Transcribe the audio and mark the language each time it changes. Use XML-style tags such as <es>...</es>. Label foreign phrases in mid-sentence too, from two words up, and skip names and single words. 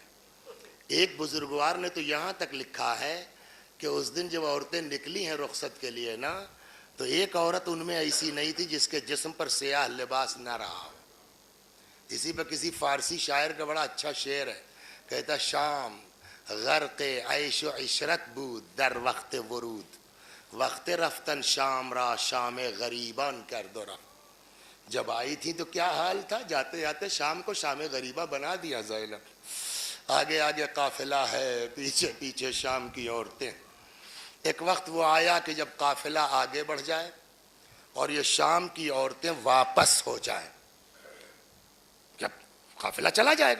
<ur>ایک بزرگوار نے تو یہاں تک لکھا ہے کہ اس دن جب عورتیں نکلی ہیں رخصت کے لیے نا، تو ایک عورت ان میں ایسی نہیں تھی جس کے جسم پر سیاہ لباس نہ رہا ہو۔ اسی پر کسی فارسی شاعر کا بڑا اچھا شعر ہے، کہتا</ur> <fa>شام غرق عیش و عشرت بود در وقت ورود، وقت رفتن شام را شام غریبان کرد و رفت۔</fa> <ur>جب آئی تھی تو کیا حال تھا، جاتے جاتے شام کو شام غریبہ بنا دیا زینب۔ آگے آگے قافلہ ہے، پیچھے پیچھے شام کی عورتیں۔ ایک وقت وہ آیا کہ جب قافلہ آگے بڑھ جائے اور یہ شام کی عورتیں واپس ہو جائیں، جب قافلہ چلا جائے گا۔</ur>